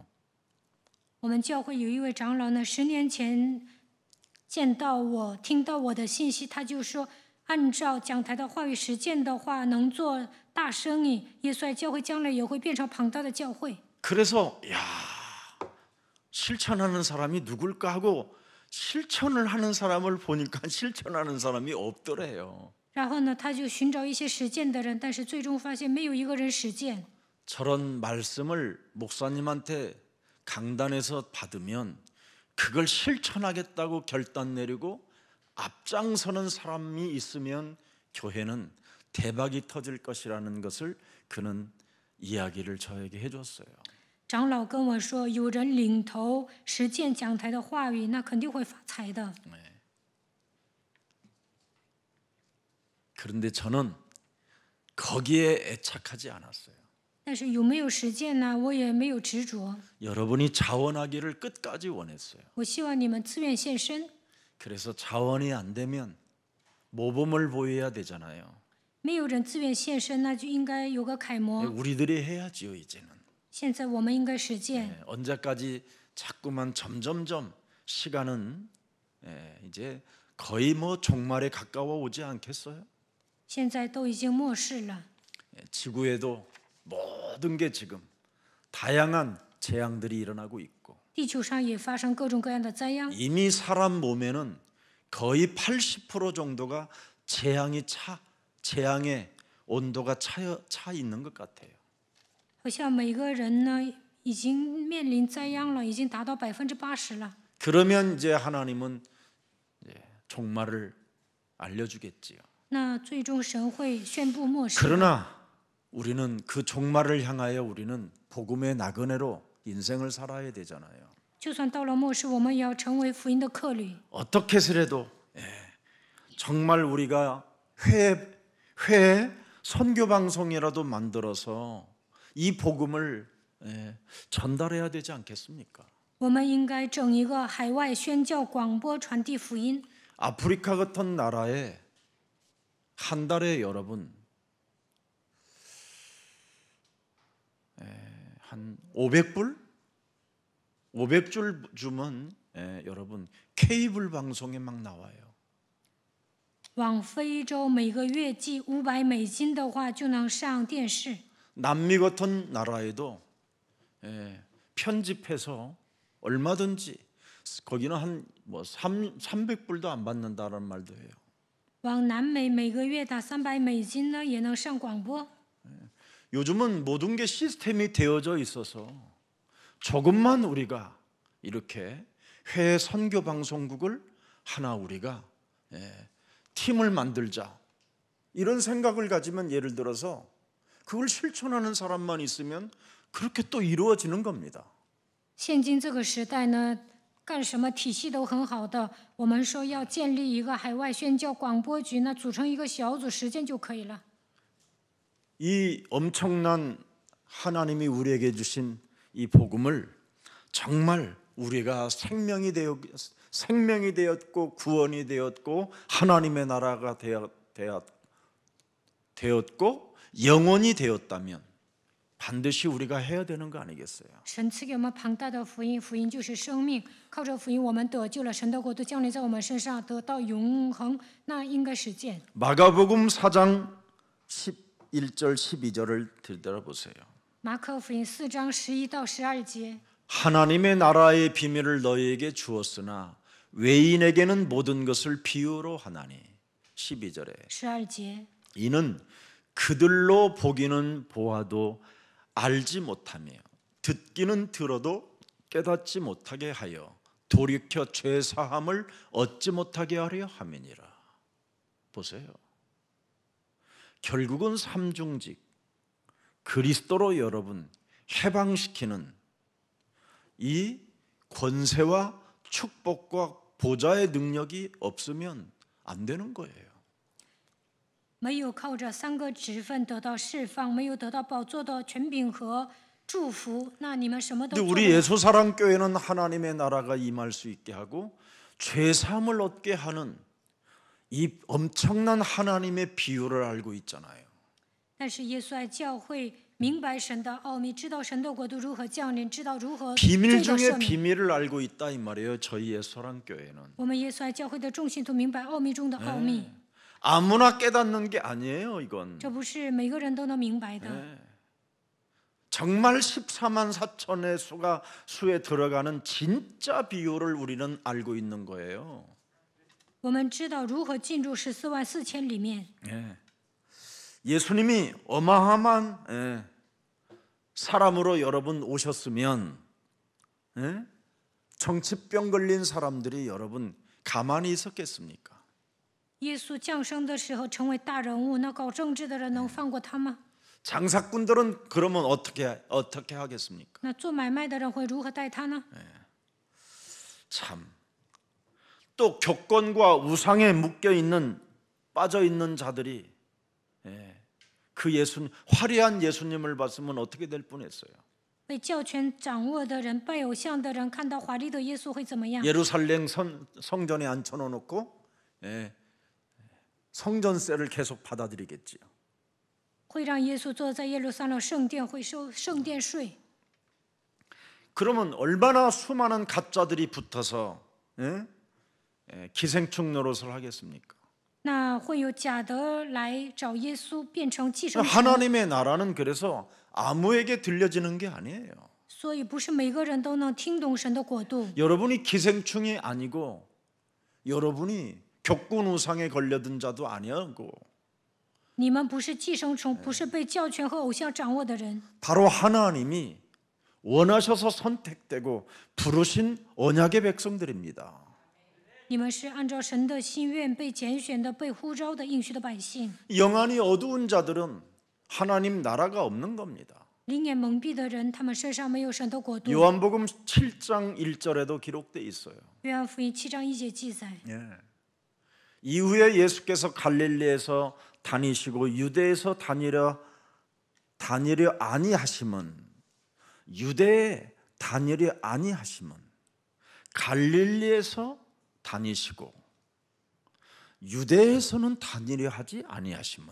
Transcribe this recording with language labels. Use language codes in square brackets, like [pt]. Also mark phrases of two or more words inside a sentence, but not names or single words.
[zh] 我们教会有一位长老呢，10年前见到我，听到我的信息，他就说，按照讲台的话语实践的话，能做大生意。耶稣爱教会将来也会变成庞大的教会。 [ko] 그래서 실천하는 사람이 누굴까 하고 실천을 하는 사람을 보니까 실천하는 사람이 없더래요. [zh] 然后呢，他就寻找一些实践的人，但是最终发现没有一个人实践。 [ko] 저런 말씀을 목사님한테 강단에서 받으면 그걸 실천하겠다고 결단 내리고 앞장서는 사람이 있으면 교회는 대박이 터질 것이라는 것을 그는 이야기를 저에게 해줬어요. [zh] 长老跟我说，有人领头实践讲台的话语，那肯定会发财的。 [ko] 그런데 저는 거기에 애착하지 않았어요. [zh] 但是有没有实践呢？我也没有执着。 [ko] 여러분이 자원하기를 끝까지 원했어요. [zh] 我希望你们自愿献身。 [ko] 그래서 자원이 안 되면 모범을 보여야 되잖아요. [zh] 没有人自愿献身，那就应该有个楷模。 [ko] 우리들이 해야지요. 이제는 [zh] 现在我们应该实践。 [ko] 언제까지 자꾸만 점점점 시간은 이제 거의 뭐 종말에 가까워 오지 않겠어요? [zh] 现在都已经末世了， [ko] 지구에도 모든 게 지금 다양한 재앙들이 일어나고 있고 [zh] 地球上也发生各种各样的灾殃。 [ko] 이미 사람 몸에는 거의 80% 정도가 재앙의 온도가 차 있는 것 같아요. [zh] 好像每个人呢，已经面临灾殃了，已经达到80%了。 [ko] 그러면 이제 하나님은 종말을 알려주겠지요. [zh] 那最终神会宣布末世。 [ko] 그러나 우리는 그 종말을 향하여 우리는 복음의 나그네로 인생을 살아야 되잖아요. [zh] 就算到了末世，我们也要成为福音的客旅。 [ko] 어떻게 해서라도 정말 우리가 회 선교 방송이라도 만들어서 이 복음을 전달해야 되지 않겠습니까? [zh] 我们应该整一个海外宣教广播传递福音。 [ko] 아프리카 같은 나라에 한 달에 여러분 한 500불? 500줄 주면 여러분 케이블 방송에 막 나와요. [zh] 往非洲每个月寄500美金的话，就能上电视。 [ko] 남미 같은 나라에도 편집해서 얼마든지 거기는 한 뭐 300불도 안 받는다는 말도 해요. [zh] 往南美每个月打300美金呢，也能上广播。 [ko] 요즘은 모든 게 시스템이 되어져 있어서 조금만 우리가 이렇게 해외 선교 방송국을 하나 우리가 팀을 만들자 이런 생각을 가지면 예를 들어서 그걸 실천하는 사람만 있으면 그렇게 또 이루어지는 겁니다. [zh] 现今这个时代呢，干什么体系都很好的。我们说要建立一个海外宣教广播局呢，组成一个小组实践就可以了。 [ko] 이 엄청난 하나님이 우리에게 주신 이 복음을 정말 우리가 생명이 되었고 구원이 되었고 하나님의 나라가 되었고 영원히 되었다면 반드시 우리가 해야 되는 거 아니겠어요? [zh] 神赐给我们庞大的福音，福音就是生命。靠着福音，我们得救了，神的国度降临在我们身上，得到永恒。那应该实践。 [ko] 마가복음 4장 11절 12절을 들여다보세요. [zh] 马可福音4章11到12节。 [ko] 하나님의 나라의 비밀을 너희에게 주었으나 외인에게는 모든 것을 비유로 하나니. 12절에 [zh] 12节。 [ko] 이는 그들로 보기는 보아도 알지 못하며 듣기는 들어도 깨닫지 못하게 하여 돌이켜 죄 사함을 얻지 못하게 하려 함이니라. 보세요. 결국은 삼중직 그리스도로 여러분 해방시키는 이 권세와 축복과 보좌의 능력이 없으면 안 되는 거예요. [zh] 没有靠着3个职分得到释放，没有得到宝座的权柄和祝福，那你们什么都 [ko] 근데 [zh] 做不 [ko] 우리 [zh] 了。 [ko] 예수사랑교회는 하나님의 나라가 임할 수 있게 하고 죄사함을 얻게 하는 이 엄청난 하나님의 비유를 알고 있잖아요. [zh] 但是耶稣爱教会明白神的奥秘，知道神的国度如何降临，知道如何 [ko] 비밀 [zh] 罪的 [ko] 중에 [zh] 赦免。 [ko] 비밀을 알고 있다 이 말이에요. 저희 예수사랑교회는 [zh] 我们耶稣爱教会的众信徒明白奥秘中的奥秘， [ko] 아무나 깨닫는 게 아니에요. 이건 [zh] 这不是每个人都能明白的。 [ko] 정말 14만 4천의 수에 들어가는 진짜 비유를 우리는 알고 있는 거예요. [zh] 我们知道如何进入14万4千里面。 [ko] 예수님이 어마어마한 사람으로 여러분 오셨으면 정치병 걸린 사람들이 여러분 가만히 있었겠습니까? [zh] 耶稣降生的时候成为大人物，那搞政治的人能放过他吗？ [ko] 장사꾼들은 그러면 어떻게 하겠습니까? [zh] 那做买卖的人会如何待他呢？ [ko] 참. 또 교권과 우상에 빠져 있는 자들이 그 화려한 예수님을 봤으면 어떻게 될 뻔했어요. [zh] 被教权掌握的人、拜偶像的人，看到华丽的耶稣会怎么样？ [ko] 예루살렘 성전에 앉혀놓고 성전세를 계속 받아들이겠지요. [zh] 会让耶稣坐在耶路撒冷圣殿，会收圣殿税。 [ko] 그러면 얼마나 수많은 가짜들이 붙어서 기생충 노릇을 하겠습니까? [zh] 那会有假的来找耶稣，变成寄生虫。 [ko] 하나님의 나라는 그래서 아무에게 들려지는 게 아니에요. [zh] 所以不是每个人都能听懂神的国度。 [ko] 여러분이 기생충이 아니고 여러분이 격군 우상에 걸려든 자도 아니고 [zh] 你们不是寄生虫，不是被教权和偶像掌握的人， [ko] 바로 하나님이 원하셔서 선택되고 부르신 언약의 백성들입니다. [zh] 你们是按照神的心愿被拣选的、被呼召的、应许的百姓。 [ko] 영안이 어두운 자들은 하나님 나라가 없는 겁니다. [zh] 灵眼蒙蔽的人，他们身上没有神的国度。 [ko] 요한복음 7장 1절에도 기록돼 있어요. [zh] 约翰福音7章1节记载， [ko] 이후에 예수께서 갈릴리에서 다니시고 유대에서 다니려 아니하심은 유대에 다니려 아니하심은 갈릴리에서 다니시고 유대에서는 다니려 하지 아니하심은